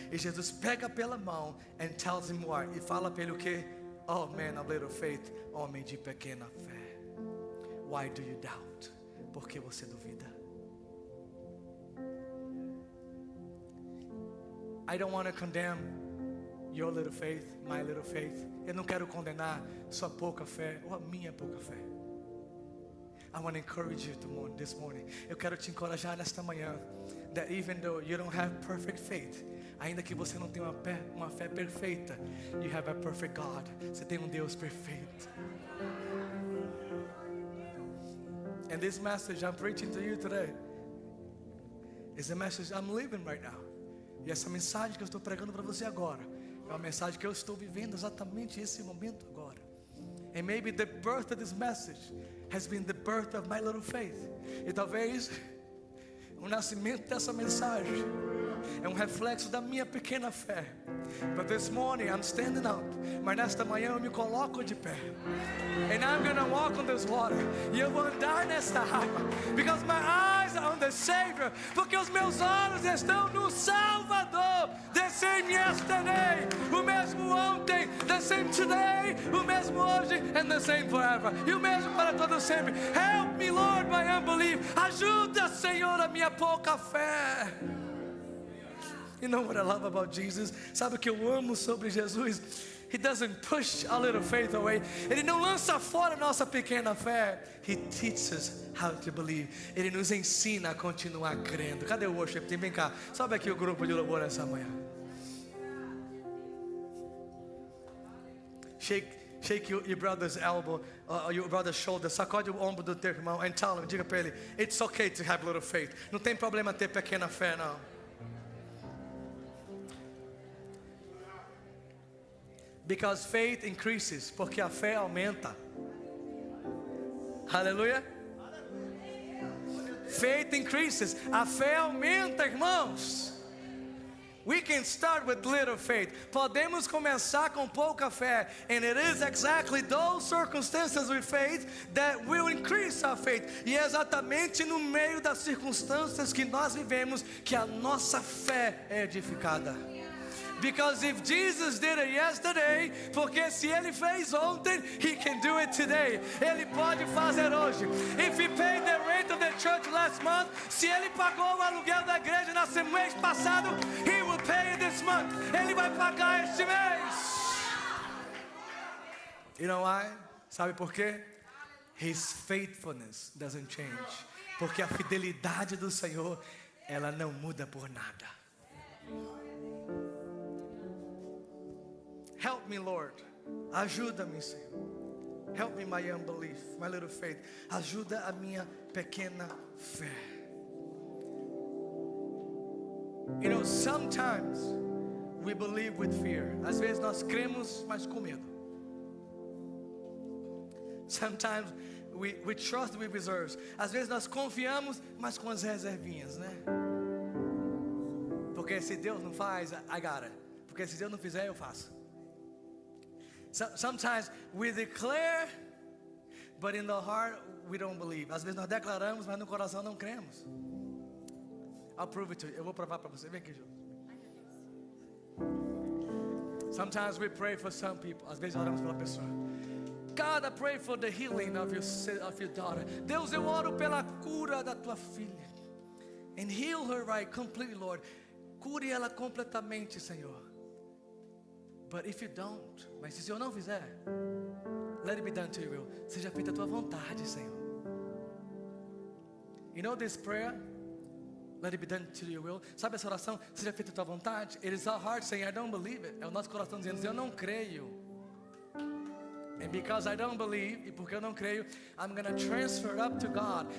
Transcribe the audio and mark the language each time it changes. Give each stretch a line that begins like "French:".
Portuguese: E Jesus pega pela mão
English: and tells him what?
Portuguese: E fala para ele o quê?
English: Oh man of little faith,
Portuguese: homem de pequena fé.
English: Why do you doubt?
Portuguese: Por que você duvida?
English: I don't want to condemn your little faith, my little faith.
Portuguese: Eu não quero condenar sua pouca fé ou a minha pouca fé.
English: I want to encourage you this morning.
Portuguese: Eu quero te encorajar nesta manhã.
English: That even though you don't have perfect faith,
Portuguese: ainda que você não tenha uma fé perfeita,
English: you have a perfect God.
Portuguese: Você tem Deus perfeito.
English: And this message I'm preaching to you today is a message I'm living right now.
Portuguese: E essa mensagem que eu estou pregando para você agora é uma mensagem que eu estou vivendo exatamente esse momento agora.
English: And maybe the birth of this message has been the birth of my little faith.
Portuguese: E talvez o nascimento dessa mensagem é reflexo da minha pequena fé.
English: But this morning I'm standing up.
Portuguese: Mas nesta manhã eu me coloco de pé.
English: And I'm gonna walk on this water.
Portuguese: E eu vou andar nesta água.
English: Because my eyes are on the Savior.
Portuguese: Porque os meus olhos estão no Salvador.
English: The same yesterday,
Portuguese: o mesmo ontem.
English: The same today,
Portuguese: o mesmo hoje.
English: And the same forever.
Portuguese: E o mesmo para todo sempre.
English: Help me, Lord, my unbelief.
Portuguese: Ajuda, Senhor, a minha pouca fé.
English: You know what I love about Jesus?
Portuguese: Sabe o que eu amo sobre Jesus?
English: He doesn't push our little faith away.
Portuguese: Ele não lança fora nossa pequena fé.
English: He teaches us how to believe.
Portuguese: Ele nos ensina a continuar crendo. Cadê o worship team? Vem cá. Sobe aqui o grupo de louvor essa manhã.
English: Shake your brother's elbow, your brother's shoulder.
Portuguese: Sacode o ombro do teu irmão
English: and tell him,
Portuguese: diga para ele,
English: it's okay to have little faith.
Portuguese: Não tem problema ter pequena fé, não.
English: Because faith increases,
Portuguese: porque a fé aumenta. Aleluia.
English: Faith increases,
Portuguese: a fé aumenta, irmãos.
English: We can start with little faith.
Portuguese: Podemos começar com pouca fé.
English: And it is exactly those circumstances with faith that will increase our faith.
Portuguese: E é exatamente no meio das circunstâncias que nós vivemos que a nossa fé é edificada.
English: Because if Jesus did it yesterday,
Portuguese: porque se Ele fez ontem,
English: He can do it today.
Portuguese: Ele pode fazer hoje.
English: If He paid the rent of the church last month,
Portuguese: se Ele pagou o aluguel da igreja no mês passado,
English: He will pay it this month.
Portuguese: Ele vai pagar este mês.
English: You know why?
Portuguese: Sabe por quê?
English: His faithfulness doesn't change.
Portuguese: Porque a fidelidade do Senhor, ela não muda por nada.
English: Help me, Lord.
Portuguese: Ajuda-me, Senhor.
English: Help me, my unbelief, my little faith.
Portuguese: Ajuda a minha pequena fé.
English: You know, sometimes we believe with fear.
Portuguese: Às vezes nós cremos, mas com medo.
English: Sometimes we trust with reserves.
Portuguese: Às vezes nós confiamos, mas com as reservinhas, né? Porque se Deus não faz,
English: I got it.
Portuguese: Porque se Deus não fizer, eu faço.
English: Sometimes we declare, but in the heart we don't believe.
Portuguese: Às vezes nós declaramos, mas no coração não cremos.
English: I'll prove it to you.
Portuguese: Eu vou provar para você. Vem aqui, Jô.
English: Sometimes we pray for some people.
Portuguese: Às vezes oramos pela pessoa.
English: God, I pray for the healing of your daughter.
Portuguese: Deus, eu oro pela cura da tua filha.
English: And heal her right completely, Lord.
Portuguese: Cure ela completamente, Senhor.
English: But if you don't,
Portuguese: mas se o Senhor não fizer,
English: let it be done to your will.
Portuguese: Seja feita a tua vontade, Senhor.
English: You know this prayer? Let it be done to your will.
Portuguese: Sabe essa oração? Seja feita a tua vontade.
English: It is our heart saying, I don't believe it.
Portuguese: É o nosso coração dizendo, eu não creio.
English: And because I don't believe,
Portuguese: e porque eu não creio,
English: I'm going to transfer up to God.